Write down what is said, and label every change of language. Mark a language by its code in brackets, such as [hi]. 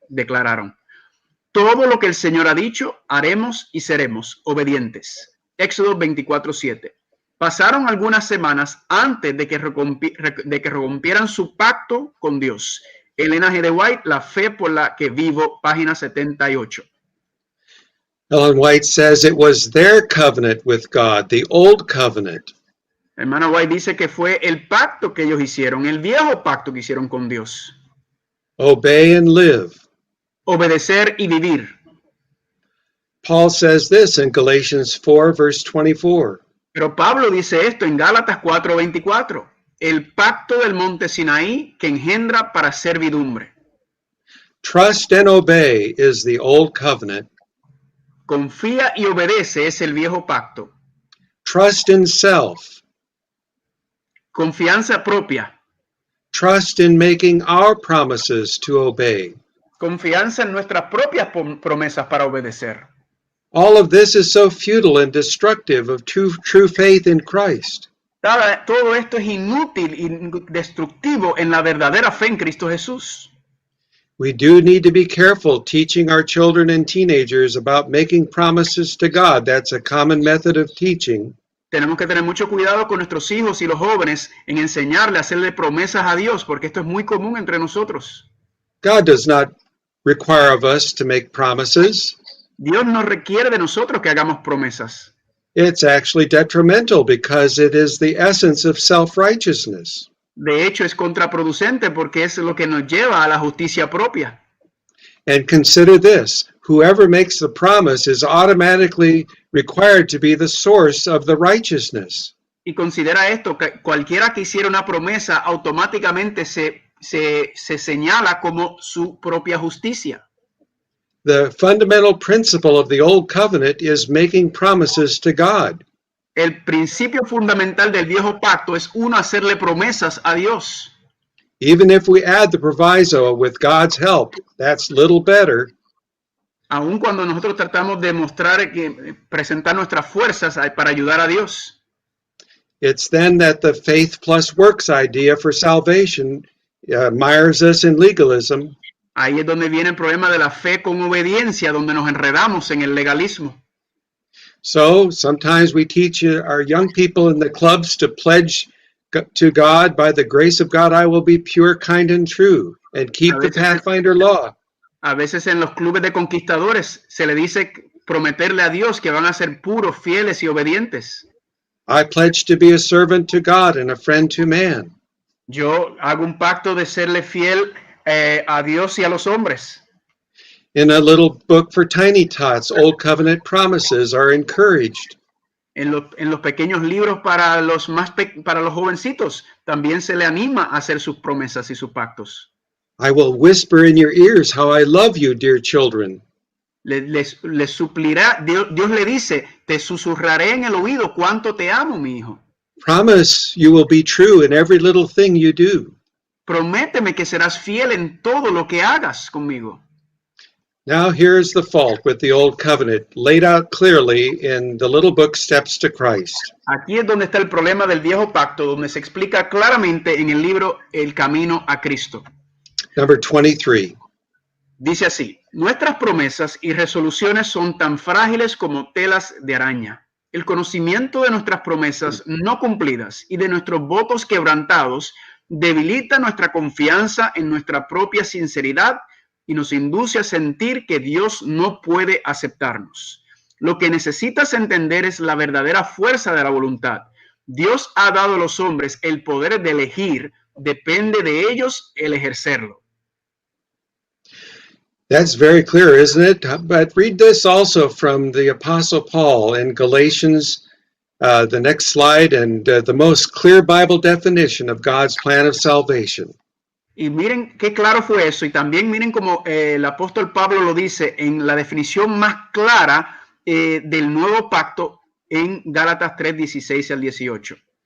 [es] Declararon, todo lo que el Señor ha dicho, haremos y seremos obedientes. Éxodo 24:7. Pasaron algunas semanas antes de que rompieran su pacto con Dios. Elena G. de White, La fe por la que vivo, página 78. [en] Ellen White says it was their covenant with God, the old covenant. [es] Hermana White dice que fue el pacto que ellos hicieron, el viejo pacto que hicieron con Dios. [en] Obey and live. [es] Obedecer y vivir. [en] Paul says this in Galatians 4, verse 24. [es] Pero Pablo dice esto en Gálatas 4:24. El pacto del monte Sinaí que engendra para servidumbre. [en] Trust and obey is the old covenant. [es] Confía y obedece es el viejo pacto. [en] Trust in self. [es] Confianza propia. [en] Trust in making our promises to obey. [es] Confianza en nuestras propias promesas para obedecer. [en] All of this is so futile and destructive of true faith in Christ. [es] Todo esto es inútil y destructivo en la verdadera fe en Cristo Jesús. [en] We do need to be careful teaching our children and teenagers about making promises to God. That's a common method of teaching. [es] Tenemos que tener mucho cuidado con nuestros hijos y los jóvenes en enseñarle a hacerle promesas a Dios, porque esto es muy común entre nosotros. [en] God does not require of us to make promises. [es] Dios no requiere de nosotros que hagamos promesas. [en] It's actually detrimental because it is the essence of self-righteousness. [es] De hecho, es contraproducente porque es lo que nos lleva a la justicia propia. [en] And consider this, whoever makes the promise is automatically required to be the source of the righteousness. [es] Y considera esto, que cualquiera que hiciera una promesa automáticamente se señala como su propia justicia. [en] The fundamental principle of the old covenant is making promises to God. [es] El principio fundamental del viejo pacto es uno hacerle promesas a Dios. [en] Even if we add the proviso with God's help, that's little better. [es] Aun cuando nosotros tratamos de presentar nuestras fuerzas para ayudar a Dios. [en] It's then that the faith plus works idea for salvation mires us in legalism. [es] Ahí es donde viene el problema de la fe con obediencia, donde nos enredamos en el legalismo. [en] So sometimes we teach our young people in the clubs to pledge to God, by the grace of God, I will be pure, kind, and true, and keep the Pathfinder law. [es] A veces en los clubes de conquistadores se le dice prometerle a Dios que van a ser puros, fieles y obedientes. [en] I pledge to be a servant to God and a friend to man. [es] Yo hago un pacto de serle fiel a Dios y a los hombres. [en] In a little book for tiny tots, Old Covenant promises are encouraged. [es] En los pequeños libros para los jovencitos también se le anima a hacer sus promesas y sus pactos. [en] I will whisper in your ears how I love you, dear children. [es] Les suplirá, Dios le dice, te susurraré en el oído cuánto te amo, mi hijo. [en] Promise you will be true in every little thing you do. [es] Prométeme que serás fiel en todo lo que hagas conmigo. [en] Now here's the fault with the Old Covenant, laid out clearly in the little book Steps to Christ. [es] Aquí es donde está el problema del viejo pacto, donde se explica claramente en el libro El Camino a Cristo. [en] Number 23. [es] Dice así, nuestras promesas y resoluciones son tan frágiles como telas de araña. El conocimiento de nuestras promesas no cumplidas y de nuestros votos quebrantados debilita nuestra confianza en nuestra propia sinceridad y nos induce a sentir que Dios no puede aceptarnos. Lo que necesitas entender es la verdadera fuerza de la voluntad. Dios ha dado a los hombres el poder de elegir, depende de ellos el ejercerlo. [en] That's very clear, isn't it? But read this also from the Apostle Paul in Galatians, the next slide, and the most clear Bible definition of God's plan of salvation. [es] Y miren qué claro fue eso. Y también miren como el apóstol Pablo lo dice en la definición más clara del nuevo pacto en Gálatas 3, 16 al 18.